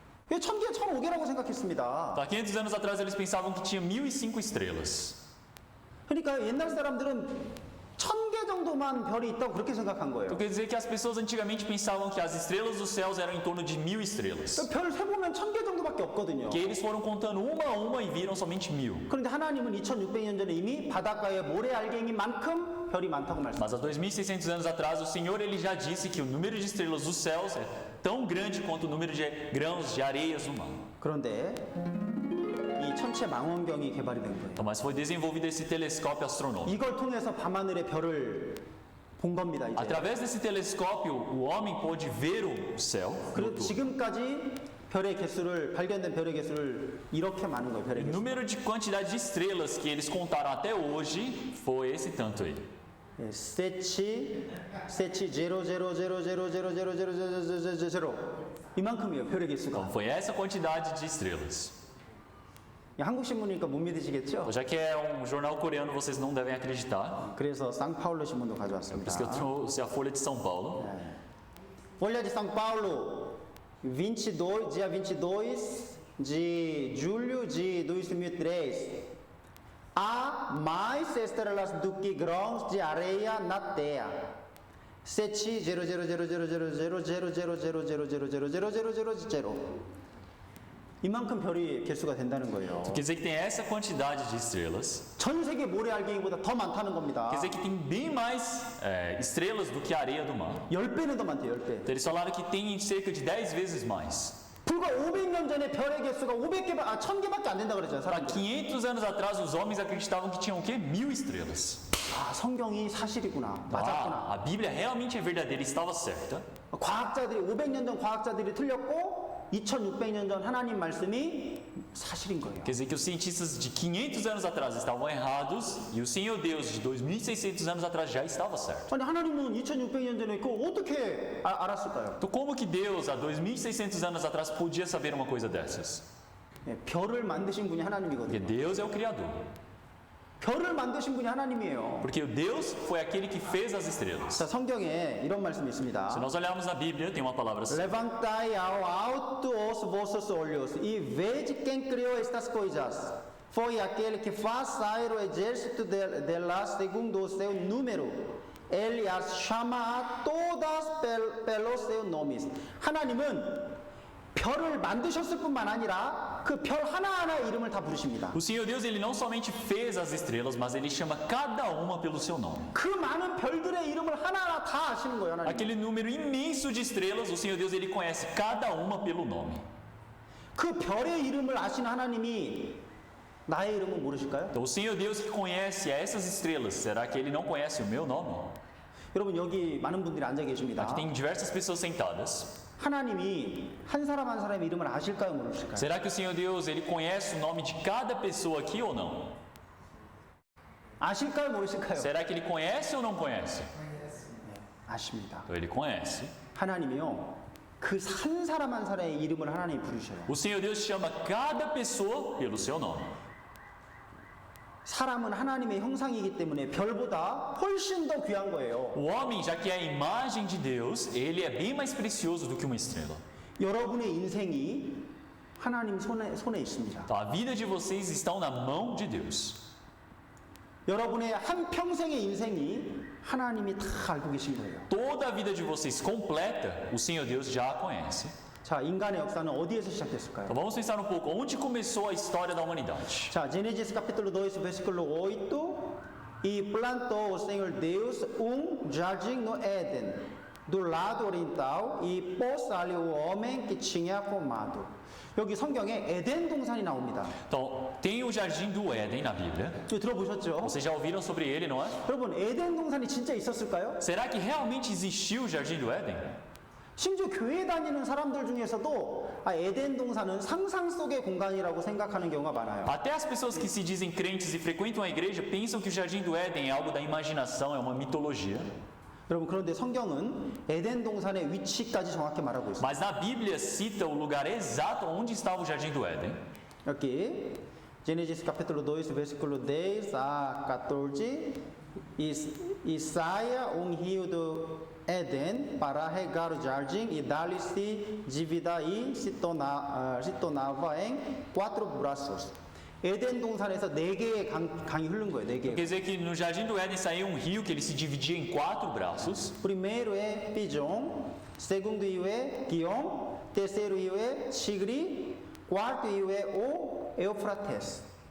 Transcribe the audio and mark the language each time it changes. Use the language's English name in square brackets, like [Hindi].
[Korean] 1000개, 1005개라고 생각했습니다. [Portuguese] Há 500 anos atrás, eles pensavam que tinha 1005 estrelas. [Korean] 그러니까 옛날 사람들은 1000개 정도만 별이 있다고 그렇게 생각한 거예요. [Portuguese] Então, quer dizer que as pessoas antigamente pensavam que as estrelas dos céus eram em torno de 1000 estrelas. [Korean] 별 세보면 1000개 정도밖에 없거든요. [Portuguese] Que eles foram contando uma a uma e viram somente 1000. [Korean] 그런데 하나님은 2600년 전에 이미 바닷가의 모래알갱이만큼 별이 많다고 말씀하셨어요. [Portuguese] Mas há 2600 anos atrás, o Senhor ele já disse que o número de estrelas dos céus é tão grande quanto o número de grãos de areias no mar. [Korean] 그런데 이 천체 망원경이 개발이 된 거예요. [Portuguese] Então, mas foi desenvolvido esse telescópio astronômico. [Korean] 이걸 통해서 밤하늘의 별을 본 겁니다. 이제. [Portuguese] Através desse telescópio, o homem pôde ver o céu. [Korean] 그리고 지금까지 발견된 별의 개수를 이렇게 많은 거예요. 별의 [Portuguese] O [Korean] 개수. [Portuguese] número de quantidade de estrelas que eles contaram até hoje foi esse tanto aí. [Korean] 세치 0.000000000 이만큼이에요. 별의 개수가. [Portuguese] Então, foi essa quantidade de estrelas. [Korean] 한국 신문이니까 못 믿으시겠죠? [Portuguese] Então, já que é jornal coreano, vocês não devem acreditar. [Korean] 그래서 상파울로 신문도 [Portuguese] Por [Korean] 가져왔습니다. [Portuguese] isso que eu trouxe a Folha de São Paulo. Folha de São Paulo, 22, dia 22 de julho de 2003. Há mais estrelas do que grãos de areia na Terra. [Korean] 7 00000000000000000 이만큼 별이 개수가 된다는 거예요. [Portuguese] Quer dizer que tem essa quantidade de estrelas. [Korean] 전 세계 모래알갱이보다 더 많다는 겁니다. [Portuguese] Quer dizer que tem bem mais estrelas do que a areia do mar. [Korean] 10배는 더 많대요, 10배. [Portuguese] Então, eles falaram que tem cerca de 10 vezes mais. [Korean] 불과 500년 전에 별의 개수가 1000개밖에 안 된다 그랬잖아요. 사람들이. [Portuguese] 500 anos atrás, os homens acreditavam que tinham o quê? 1000 estrelas. [Korean] 아, 성경이 사실이구나. [Portuguese] Então, [Korean] 맞았구나. [Portuguese] a Bíblia realmente é verdadeira, estava certa. [Korean] 과학자들이 500년 전 과학자들이 틀렸고 2600년 전 하나님 말씀이 사실인 거예요. [Portuguese] Quer dizer que os cientistas de 500 anos atrás estavam errados e o Senhor Deus de 2600 anos atrás já estava certo. [Korean] 아니 하나님은 2600년 전에 그거 어떻게 알았을까요? [Portuguese] Então, como que Deus, há 2600 anos atrás, podia saber uma coisa dessas? [Korean] 네, 별을 만드신 분이 [Portuguese] Porque [Korean] 하나님이거든요. [Portuguese] Deus é o Criador. [Korean] 별을 만드신 분이 하나님이에요. [Portuguese] Porque Deus foi aquele que fez as estrelas. [Korean] 자, 성경에 이런 말씀이 있습니다. [Portuguese] Se nós olharmos na Bíblia, tem uma palavra assim. Levantai ao alto os vossos olhos e vede quem criou estas coisas. Foi aquele que faz sair o exército delas segundo o seu número. Ele as chama a todas pelos seus nomes. [Korean] 하나님은 별을 만드셨을 뿐만 아니라 그 별 하나하나 이름을 다 부르십니다. [Portuguese] O Senhor Deus, ele não somente fez as estrelas, mas ele chama cada uma pelo seu nome. [Korean] 그 많은 별들의 이름을 하나하나 다 아시는 거예요, 하나님. [Portuguese] Aquele número imenso de estrelas, o Senhor Deus, ele conhece cada uma pelo nome. [Korean] 그 별의 이름을 아시는 하나님이 나의 이름은 모르실까요? [Portuguese] Então, o Senhor Deus que conhece essas estrelas, será que ele não conhece o meu nome? [Korean] 여러분 여기 많은 분들이 앉아 계십니다. [Portuguese] Aqui tem diversas pessoas sentadas. [Korean] 하나님이 한 사람 한 사람의 이름을 아실까요, 모르실까요? [Portuguese] Será que o Senhor Deus, ele conhece o nome de cada pessoa aqui ou não? [Korean] 아실까요, 모르실까요? [Portuguese] Será que ele conhece ou não conhece? [Korean] 아십니다. [Portuguese] Então, ele conhece. [Korean] 하나님이요, 그 한 사람 한 사람의 이름을 하나님이 부르셔요. [Portuguese] O Senhor Deus chama cada pessoa pelo seu nome. [Korean] 사람은 하나님의 형상이기 때문에 별보다 훨씬 더 귀한 거예요. [Portuguese] O homem, já que é a imagem de Deus, ele é bem mais precioso do que uma estrela. [Korean] 여러분의 인생이 하나님 손에 있습니다. [Portuguese] Então, a vida de vocês está na mão de Deus. [Korean] 여러분의 한 평생의 인생이 하나님이 다 알고 계신 거예요. [Portuguese] Toda a vida de vocês completa, o Senhor Deus já a conhece. [Korean] 자, 인간의 역사는 어디에서 시작됐을까요? [Portuguese] Então, vamos pensar um pouco, onde começou a história da humanidade? Já, Gênesis capítulo 2, versículo 8. E plantou o Senhor Deus jardim no Éden, do lado oriental, e pôs ali o homem que tinha formado. [Korean] 여기 성경에 에덴 동산이 나옵니다. [Portuguese] Então, tem o jardim do Éden na Bíblia. [Korean] 이거 들어보셨죠? [Portuguese] Vocês já ouviram sobre ele, não é? [Korean] 여러분, 에덴 동산이 진짜 있었을까요? [Portuguese] Será que realmente existiu o jardim do Éden? [Korean] 심지어 교회 다니는 사람들 중에서도 에덴 동산은 상상 속의 공간이라고 생각하는 경우가 많아요. [Portuguese] Até as pessoas que se dizem crentes e frequentam a igreja pensam que o jardim do Éden é algo da imaginação, é uma mitologia. [Korean] 여러분, 그런데 성경은 에덴 동산의 위치까지 정확히 말하고 있어요. [Portuguese] Mas na Bíblia cita o lugar exato onde estava o jardim do Éden. Aqui, Gênesis capítulo 2, versículo 10 a 14, e saia rio do Éden para regar o jardim e dali se divida e se tornava em 4 braços. [Korean] 에덴 동산에서 4개의 강이 흐른 거예요. 4개. [Portuguese] Quer dizer que no jardim do Éden saía um rio que ele se dividia em 4 braços. Primeiro é Pison, segundo é Guion, terceiro é Tigre, quarto é o Eufrates.